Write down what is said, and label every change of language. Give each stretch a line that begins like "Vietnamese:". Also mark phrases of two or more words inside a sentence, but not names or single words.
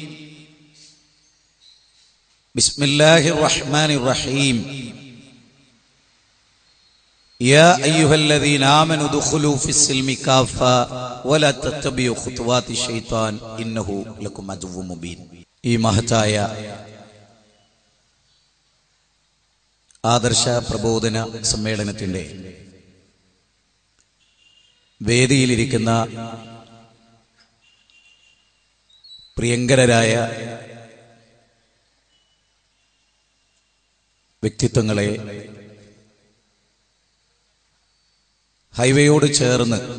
Arabic: بسم الله الرحمن الرحيم. يا أيها الذين آمنوا ادخلوا في السلم كافة ولا تتبعوا خطوات الشيطان إنه لكم عدو مبين.
Malayalam: ഈ മഹത്തായ ആദർശ പ്രബോധന സമ്മേളനത്തിന്റെ വേദിയിലിരിക്കുന്ന പ്രിയങ്കരായ വ്യക്തിത്വങ്ങളെ, ഹൈവേയോട് ചേർന്ന്